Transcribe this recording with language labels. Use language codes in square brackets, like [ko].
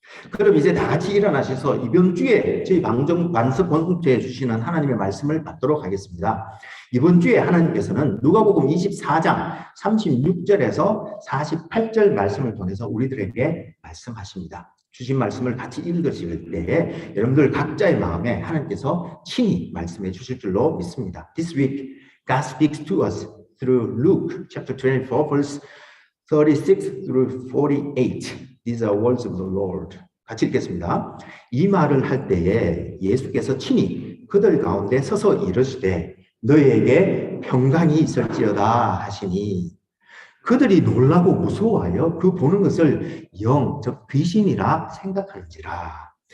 [ko] 그럼 이제 다 같이 일어나셔서 이번 주에 저희 반석 공동체에 주시는 하나님의 말씀을 받도록 하겠습니다. 이번 주에 하나님께서는 누가복음 24장 36절에서 48절 말씀을 통해서 우리들에게 말씀하십니다. 주신 말씀을 같이 읽으실 때에 여러분들 각자의 마음에 하나님께서 친히 말씀해 주실 줄로 믿습니다. [en] This week, God speaks to us through Luke chapter 24, verse 36 through 48. These are words of the Lord. [ko] 같이 읽겠습니다. 이 말을 할 때에 예수께서 친히 그들 가운데 서서 이르시되 너희에게 평강이 있을지어다 하시니 그들이 놀라고 무서워하여 그 보는 것을 영, 즉 귀신이라 생각하는지라.